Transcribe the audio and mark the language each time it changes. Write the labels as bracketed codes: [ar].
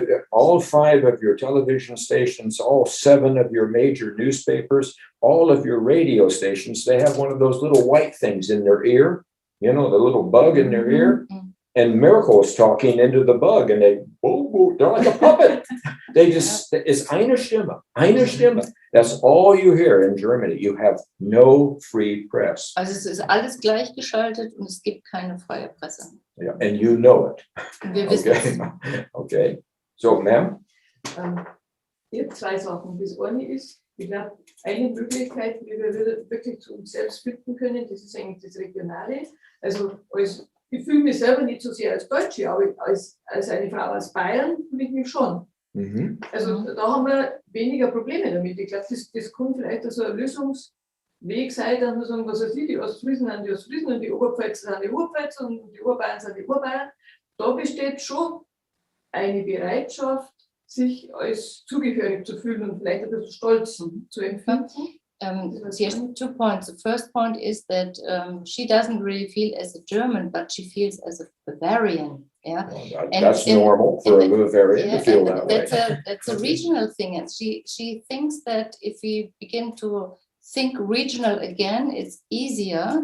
[en] All 5 of your television stations, all 7 of your major newspapers, all of your radio stations, they have one of those little white things in their ear, the little bug in their ear. And Miracle is talking into the bug, and they're like a puppet. They just, it's [de] eine Stimme. [en] That's all you hear in Germany. You have no free press. [de] Also es ist alles gleichgeschaltet und es gibt keine freie Presse. [en] Yeah, and you know it. [de] Und wir wissen es. [en] Okay. So, ma'am? [de] Ich habe 2 Sachen. Das eine ist, ich glaube, eine Möglichkeit, wie wir wirklich zu uns selbst finden können, das ist eigentlich das Regionale. Also ich fühle mich selber nicht so sehr als Deutsche, aber als eine Frau aus Bayern fühle ich mich schon. Also da haben wir weniger Probleme damit. Ich glaube, das kann vielleicht so ein Lösungsweg sein, dass wir sagen, was weiß ich, die Ostfriesen sind die Ostfriesen und die Oberpfälzer sind die Oberpfälzer und die Oberbayern sind die Oberbayern. Da besteht schon eine Bereitschaft, sich als zugehörig zu fühlen und vielleicht ein bisschen stolz zu empfinden. [en] She has 2 points. The first point is that she doesn't really feel as a German, but she feels as a Bavarian. Yeah, Well, that's normal for a Bavarian to feel that way. That's a regional thing, and she thinks that if we begin to think regional again, it's easier.